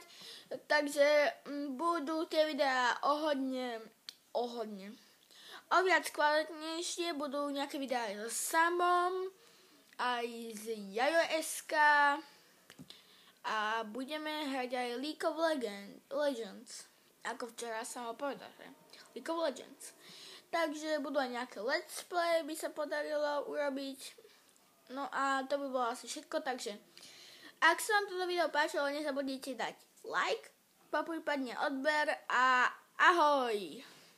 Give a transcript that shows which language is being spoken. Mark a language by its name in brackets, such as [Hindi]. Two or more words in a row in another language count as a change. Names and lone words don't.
[Slovak] Takže budú tie videá o viac kvalitnejšie, budú nejaké videá aj so Samom, aj z Jajo.sk a budeme hrať aj League of Legends, ako včera som ho povedal, že? League of Legends. Takže budú aj nejaké [English] let's play, [Slovak] by sa podarilo urobiť. No a to by bolo asi všetko, takže ak sa vám toto video páčilo, nezabudnite dať like, poprípadne odber a ahoj!